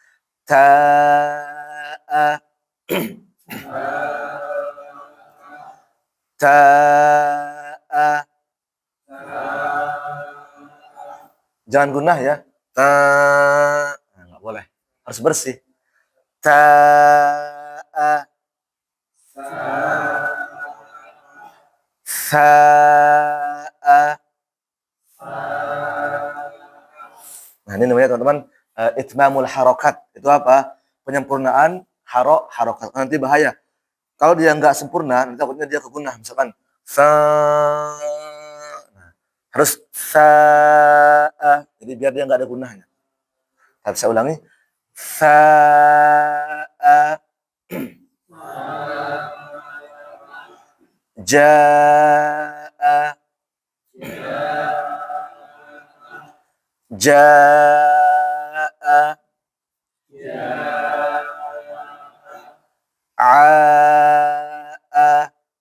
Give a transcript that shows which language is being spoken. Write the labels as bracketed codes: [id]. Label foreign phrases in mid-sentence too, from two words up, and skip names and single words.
[ar] Ta'a. Ta'a. [id] Jangan gunnah ya. Ta. Nah, enggak boleh. Harus bersih. [ar] Ta'a. Sa'a. [id] Nah, ini namanya teman-teman [ar] itmamul harokat. [id] Itu apa? Penyempurnaan harokat. Nanti bahaya. Kalau dia nggak sempurna, nanti takutnya dia kegunah. Misalkan sa. Nah, Harus sa'a. Jadi biar dia nggak ada gunahnya. Tapi saya ulangi. [ar] Sa'a. Ja'a. Ja'a. A'a.